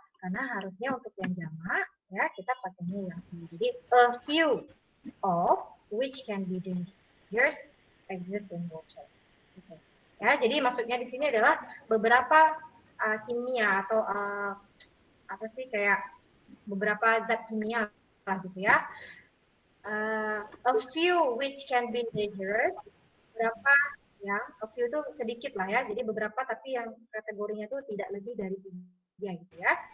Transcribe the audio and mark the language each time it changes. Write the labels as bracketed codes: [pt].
[id] Karena harusnya untuk yang jamak ya kita pakainya yang few. Jadi [en] a few of which can be dangerous exist in water. Okay. [id] Ya, jadi maksudnya di sini adalah beberapa kimia atau apa sih kayak beberapa zat kimia lah gitu ya. [en] A few which can be dangerous, [id] beberapa ya, a few itu sedikit lah ya, jadi beberapa tapi yang kategorinya itu tidak lebih dari 3 gitu ya.